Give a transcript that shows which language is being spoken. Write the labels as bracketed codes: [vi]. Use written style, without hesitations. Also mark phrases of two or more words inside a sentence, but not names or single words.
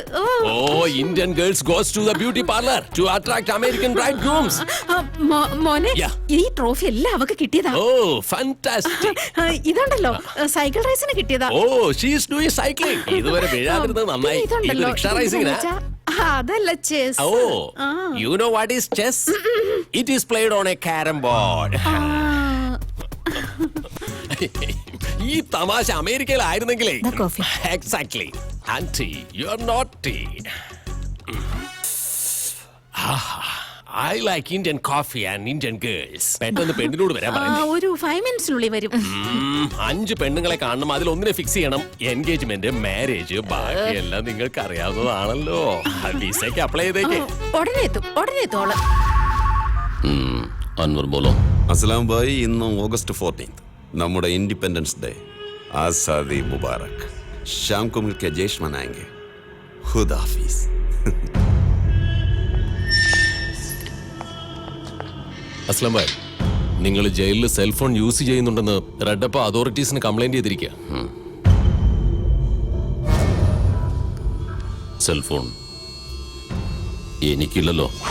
[en] Oh Indian girls goes to the beauty parlour to attract American bride grooms. [ml] മോനെ ഈ ട്രോഫി എല്ലാം അവക്ക് കിട്ടിയതാ. [en] Oh fantastic. [ml] ഇതുണ്ടല്ലോ സൈക്കിൾ റേസിന് കിട്ടിയതാ. [en] Oh she is doing cycling. [ml] ഇതുവരെ വീഴാതിരുന്നത് നന്നായി. ഇത് റിക്ഷ റേസിംഗിനാ? അതല്ല ചെസ്. [en] Oh you know what is chess? It is played on a carrom board. [ml] ഈ തമാശ അമേരിക്കയിലായിരുന്നെങ്കിലേ. [en] Exactly. Aunty you are naughty. I like Indian coffee and Indian girls. [ml] പെട്ടെന്ന് പെണ്ണിനോട് വരാൻ പറയുന്നു. ഒരു 5 മിനിറ്റ്സിനുള്ളിൽ വരും. 5 പെണ്ണുങ്ങളെ കാണണം, അതിൽ ഒന്നിനെ ഫിക്സ് ചെയ്യണം. എൻഗേജ്മെന്റ്, മാരേജ്, ബാക്കിയെല്ലാം നിങ്ങൾക്ക് അറിയാവുന്നതാണല്ലോ. വിസയ്ക്ക് അപ്ലൈ ചെയ്തേക്ക്. ഉടനെ എത്തും. അൻവർ ബോലോ. അസ്സലാം ഭായി, ഇന്ന് ഓഗസ്റ്റ് 14 നമ്മുടെ [en] Independence Day. [ur] آزادی مبارک. شام کو مل کر جشن منائیں گے. خدا حافظ. [ml] അസ്ലം ഭായ്, നിങ്ങൾ ജയിലിൽ സെൽഫോൺ യൂസ് ചെയ്യുന്നുണ്ടെന്ന് റെഡപ്പ അതോറിറ്റീസിന് കംപ്ലൈന്റ് ചെയ്തിരിക്കുക. സെൽഫോൺ എനിക്കില്ലല്ലോ.